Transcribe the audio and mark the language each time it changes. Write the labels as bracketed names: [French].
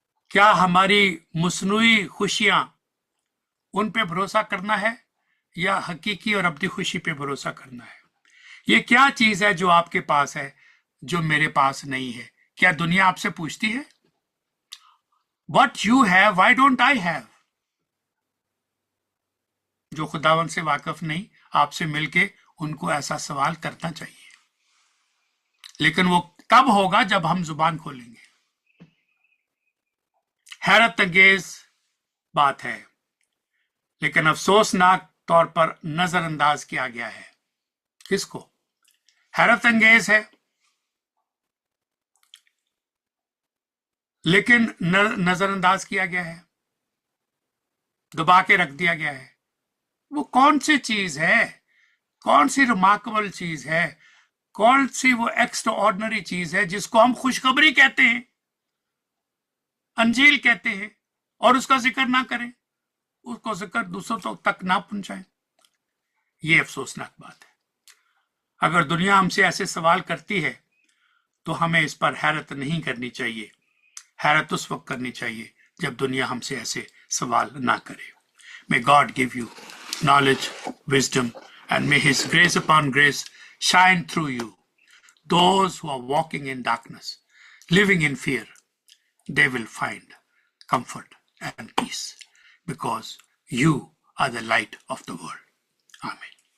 [Hindi] क्या हमारी मसनूई खुशियां, उन पे भरोसा करना है या हकीकी और अपनी खुशी पे भरोसा करना है? ये क्या चीज है जो आपके पास है जो मेरे पास नहीं है? क्या दुनिया आपसे पूछती है [English] What you have, why don't I have? [Hindi] जो खुदावन से वाकिफ नहीं, आपसे मिलके उनको ऐसा सवाल करना चाहिए, लेकिन वो तब होगा जब हम जुबान खोलेंगे। हैरत अंगेज बात है, लेकिन अफसोसनाक तौर पर नजरअंदाज किया गया है। किसको? हैरत अंगेज है, लेकिन नजरअंदाज किया गया है, दबा के रख दिया गया है। वो कौन सी चीज है, कौन सी रिमार्केबल चीज है, कौन सी वो एक्स्ट्रा ऑर्डिनरी चीज है जिसको हम खुशखबरी कहते हैं, अंजील कहते हैं, और उसका जिक्र ना करें, उसको जिक्र दूसरों तक ना पहुंचाएं? ये अफसोसनाक बात है। अगर दुनिया हमसे ऐसे सवाल करती है तो हमें इस पर हैरत नहीं करनी चाहिए। हैरत उस वक्त करनी चाहिए जब दुनिया हमसे ऐसे सवाल ना करे। [English] May God give you knowledge, wisdom, and may His grace upon grace shine through you. Those who are walking in darkness, living in fear, they will find comfort and peace because you are the light of the world. Amen.